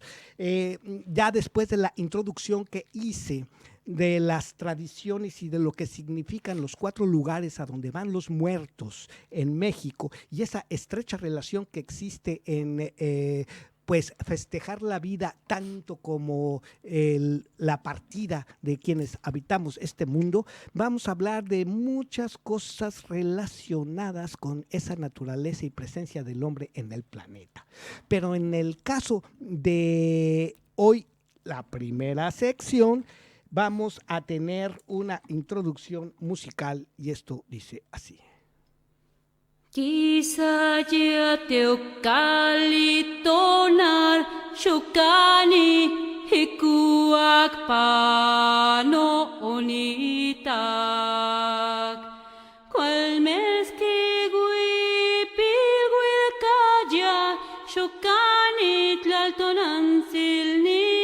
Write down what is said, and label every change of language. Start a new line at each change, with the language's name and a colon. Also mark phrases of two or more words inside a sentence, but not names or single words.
Spanish: Ya después de la introducción que hice de las tradiciones y de lo que significan los 4 lugares a donde van los muertos en México y esa estrecha relación que existe en pues festejar la vida tanto como la partida de quienes habitamos este mundo, vamos a hablar de muchas cosas relacionadas con esa naturaleza y presencia del hombre en el planeta. Pero en el caso de hoy, la primera sección, vamos a tener una introducción musical y esto dice así.
Nahuatl languages: Kisaya teokalitonar shukani hikuak pano onitak cual meskigui pilguil kaya shukani tlaltonansilni